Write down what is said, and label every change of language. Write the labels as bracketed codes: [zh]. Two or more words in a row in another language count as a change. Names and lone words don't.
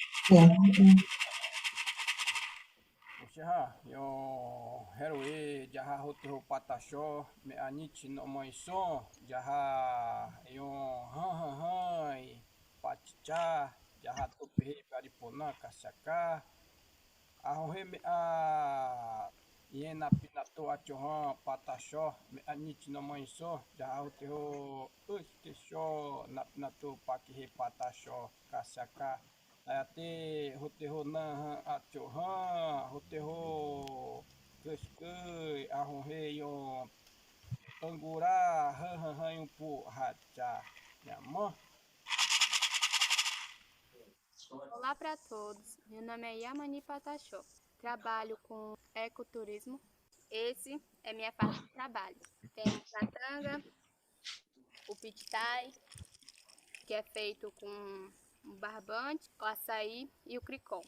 [pth] Oxeha, yo heroe, jaha hoteho patachó, me anichi no moison, jaha yo han, pachicha, jaha topehe paripona kasaka, ahohe me a yena pinato achohan patachó, me anichi no moison, jaha hoteho uskesho, na pinato pakihe patachó kasaka. Ate hoteho na achohan, hoteho kuskui, ahorreio angurá, han pu hacha, yamã. [pt] Olá para todos, meu nome é Yamani Patachó, trabalho com ecoturismo. Esse é minha parte de trabalho. Temos a tanga, o pitai, que é feito com o barbante, o açaí e o cricó.